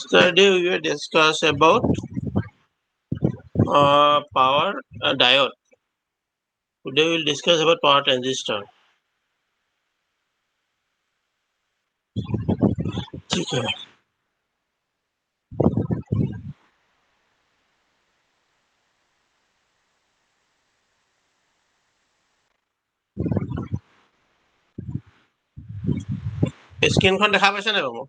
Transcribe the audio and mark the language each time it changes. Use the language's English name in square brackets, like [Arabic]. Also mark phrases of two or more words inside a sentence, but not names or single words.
[English] Yesterday we were discuss about power diode. Today we'll discuss about power transistor. [Hindi] ठीक है. [Assamese] স্ক্ৰীনখন দেখা পাইছে নাই বাবু?